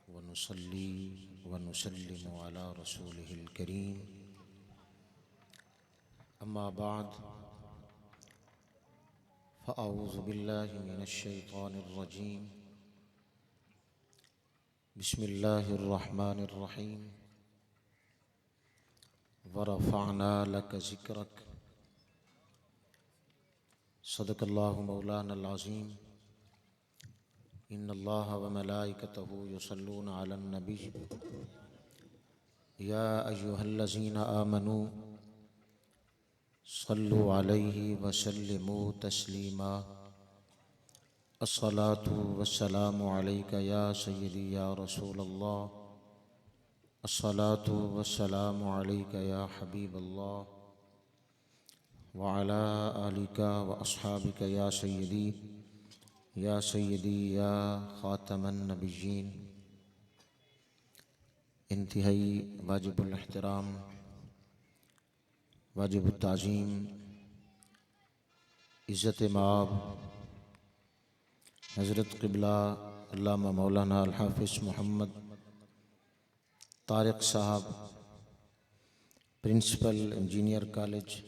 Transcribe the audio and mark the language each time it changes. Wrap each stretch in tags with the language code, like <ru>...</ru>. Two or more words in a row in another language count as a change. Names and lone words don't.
<ar>نصلي ونسلم على رسوله الكريم أما بعد فأعوذ بالله من الشيطان الرجيم بسم الله الرحمن الرحيم ورفعنا لك ذكرك صدق الله مولانا العظيم إن الله وملائكته يصلون على النبي يا أيها الذين آمنوا صلوا عليه وسلموا تسليما الصلاة والسلام عليك يا سيدي يا رسول الله الصلاة والسلام عليك يا حبيب الله وعلى آلك وأصحابك يا سيدي يا خاتم النبيين.</ar> <hi>इंतहाई वाजिबुल एहतराम वाजिबुत ताज़ीम इज़्ज़त माब हज़रत क़िबला अल्लामा मौलाना अल हाफ़िज़ मोहम्मद तारिक साहब</hi> <en>principal engineer college</en>